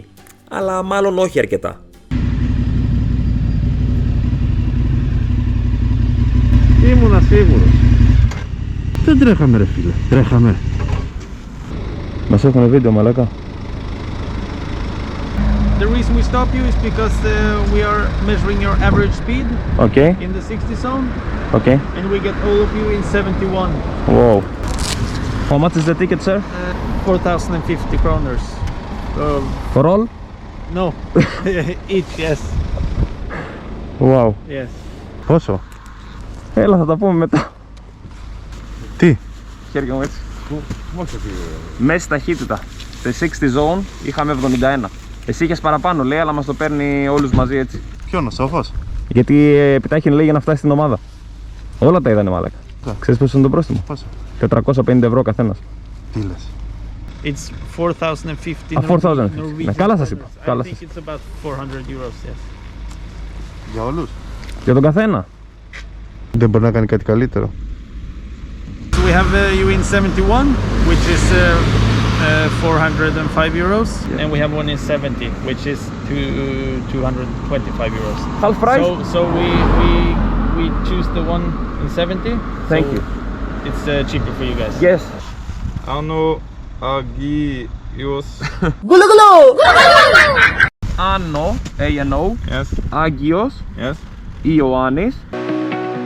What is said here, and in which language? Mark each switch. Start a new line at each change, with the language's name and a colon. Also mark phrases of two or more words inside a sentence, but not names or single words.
Greek: Αλλά μάλλον όχι αρκετά. Ήμουνα σίγουρος. Δεν τρέχαμε ρε φίλε, τρέχαμε. Μας έχουν βίντεο μαλάκα.
English: The reason we stop you is because we are measuring your average speed Okay, in the 60 zone okay. and we get all of you in 71. Wow. How much is the ticket, sir? 4,050 kroners. For all? No, each, yes. Wow. Yes.
Greek: Πόσο? Έλα, θα τα πούμε μετά. Τι? Χέρια μου έτσι. Πόσο πήγε? Μέση ταχύτητα. Σε 60 zone είχαμε 71. Εσύ είχες παραπάνω λέει, αλλά μας το παίρνει όλους μαζί έτσι. Ποιον ο Σόφος? Γιατί επιτάχυνε λέει για να φτάσει στην ομάδα. Όλα τα είδανε μάλακα. Ξέρεις πόσο είναι το πρόστιμο? Πόσο? 450 ευρώ καθένας. Τι λες?
English: It's 4,050. 4,050. Norwegian
Greek: Ναι, καλά σας είπα.
English: kroners.
Greek: Καλά
English: I think
Greek: σας.
English: it's about 400 euros, yes.
Greek: Για όλους? Για τον καθένα. Δεν μπορεί να κάνει κάτι καλύτερο?
English: So we have you in 71, which is 405 euros, and we have one in 70, which is 225 euros. Half price? So we choose the one in 70. Thank so you. It's cheaper for you guys. Yes. Ano Agios. Ano, A-N-O, Yes, Άγιος, yes. Ιωάννης.